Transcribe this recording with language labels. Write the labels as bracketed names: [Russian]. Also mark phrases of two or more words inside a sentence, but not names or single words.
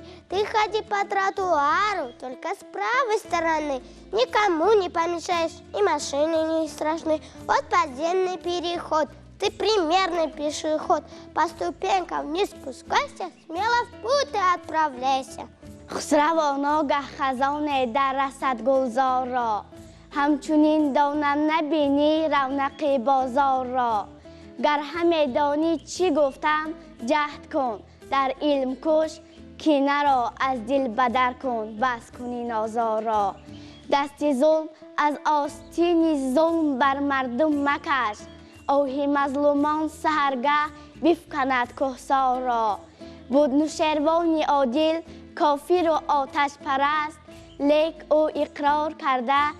[Russian] Ты ходи по тротуару, только с правой стороны. Никому не помешаешь, и машины не страшны. Вот подземный переход, ты примерный пешеход. По ступенькам не спускайся, смело в путь ты отправляйся. [Tajik] خسرواناگه خزان در رسد گلزار را همچنین دانم نبینی رونق بازار را گر همه دانی چی گفتم جهد کن در علم کش کینه را از دل بدر کن بس کنی نازار را دست ظلم از آستین ظلم بر مردم مکش آه مظلومان سحرگه بفکند کهسار را بود نوشروان عادل کافر و آتش پرست لیک او اقرار کرده